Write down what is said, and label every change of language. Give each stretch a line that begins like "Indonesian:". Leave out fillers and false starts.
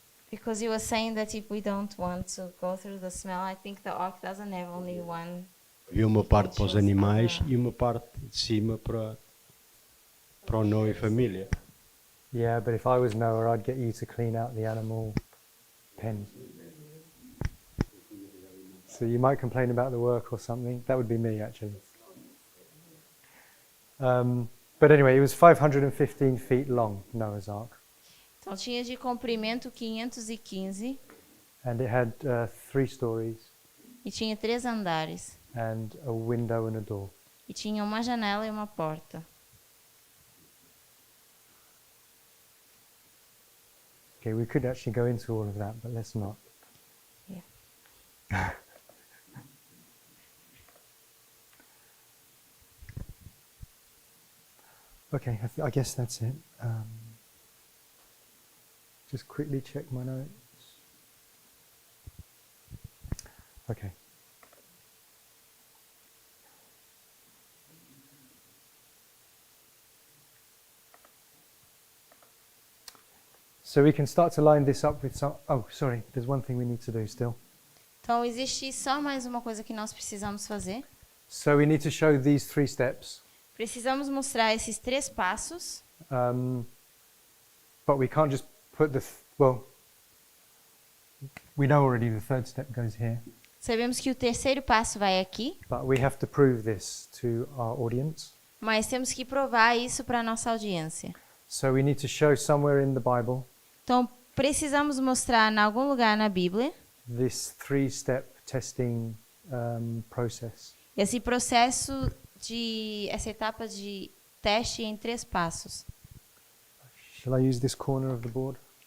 English: Because you were saying that if we don't want to go through the smell, I think the ark doesn't have only one.
Portuguese: Havia uma parte para os animais e uma parte de cima para o Noé e família.
English: Yeah, but if I was Noah, I'd get you to clean out the animal pen. So you might complain about the work or something. That would be me, actually. But anyway, it was 515 feet long, Noah's Ark.
Portuguese: Então tinha de comprimento 515
English: And it had 3 stories
Portuguese: e tinha 3 andares.
English: and a window and a door.
Portuguese: E tinha uma janela e uma porta.
English: Okay, we could actually go into all of that, but let's not. Yeah. Okay, I guess that's it. Just quickly check my notes. Okay. So we can start to line this up with some. Oh, sorry, there's one thing we need to do still.
Portuguese: Então existe só mais uma coisa que nós precisamos fazer.
English: So we need to show these 3 steps,
Portuguese: Precisamos mostrar esses 3 passos,
English: but we can't just put well, we know already the 3rd step goes here,
Portuguese: Sabemos que o terceiro passo vai aqui,
English: but we have to prove this to our audience.
Portuguese: mas temos que provar isso para a nossa audiência.
English: So we need to show somewhere in the Bible
Portuguese: Então, precisamos mostrar em algum lugar na Bíblia
English: this 3-step testing process.
Portuguese: esse processo essa etapa de teste em 3 passos.
English: Shall I use this corner of the board?